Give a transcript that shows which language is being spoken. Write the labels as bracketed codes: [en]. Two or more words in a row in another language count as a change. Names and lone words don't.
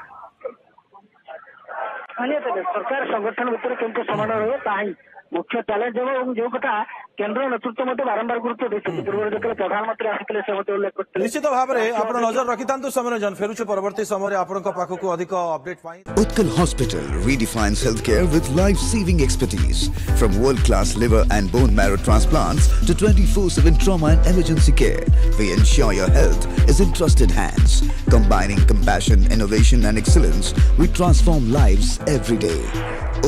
[or] ସରକାର ସଂଗଠନ ଭିତରେ କେମିତି ସମନ୍ୱୟ ରହିବ ତାହା ହିଁ ମୁଖ୍ୟ ଚ୍ୟାଲେଞ୍ଜ ହେବ ଏବଂ ଯୋଉ କଥା କେନ୍ଦ୍ର ନେତୃତ୍ୱ ମଧ୍ୟ ବାରମ୍ବାର ଗୁରୁତ୍ୱ ଦେଇଛନ୍ତି ପୂର୍ବରୁ ଯେତେବେଳେ ପ୍ରଧାନମନ୍ତ୍ରୀ ଆସିଥିଲେ ସେ ମଧ୍ୟ ଉଲ୍ଲେଖ କରିଥିଲେ ନିଶ୍ଚିତ ଭାବରେ ଆପଣ ନଜର ରଖିଥାନ୍ତୁ ସୌମ୍ୟରଞ୍ଜନ ଫେରୁଛୁ ପରବର୍ତ୍ତୀ ସମୟରେ ଆପଣଙ୍କ ପାଖକୁ ଅଧିକ ଅପଡେଟ୍ ପାଇଁ [en] Utkal Hospital redefines healthcare with life-saving expertise. From world-class liver and bone marrow transplants to 24/7 trauma and emergency care, we ensure your health is in trusted hands. Combining compassion, innovation and excellence, we transform lives every day.